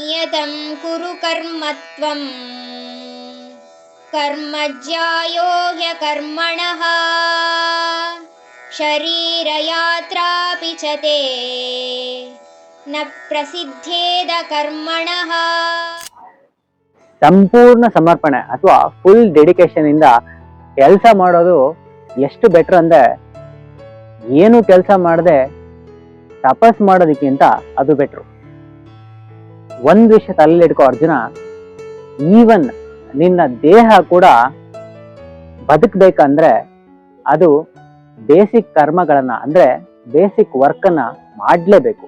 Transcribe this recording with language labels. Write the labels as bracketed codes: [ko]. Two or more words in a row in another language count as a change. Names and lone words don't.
[sa] सततं कुरु कर्म त्वं कर्मज्यायो ह्यकर्मणः शरीरयात्रापि च ते न प्रसिद्ध्येद कर्मणः. [kn] ಸಂಪೂರ್ಣ ಸಮರ್ಪಣೆ ಅಥವಾ [en] full dedication [kn] ಇಂದ ಕೆಲಸ ಮಾಡೋದು ಎಷ್ಟು ಬೆಟರ್ ಅಂದ್ರೆ ಏನು ಕೆಲಸ ಮಾಡದೆ ತಪಸ್ ಮಾಡೋದಕ್ಕಿಂತ ಅದು ಬೆಟ್ರು. ಒಂದ್ ವಿಷಯ ತಲೆಯಲ್ಲಿ ಇಟ್ಕೋ ಅರ್ಜುನ, ಈವನ್ ನಿನ್ನ ದೇಹ ಕೂಡ ಬದುಕಬೇಕಂದ್ರೆ ಅದು ಬೇಸಿಕ್ ಕರ್ಮಗಳನ್ನ ಅಂದ್ರೆ [en] basic work [kn] ಅನ್ನ ಮಾಡ್ಲೇಬೇಕು.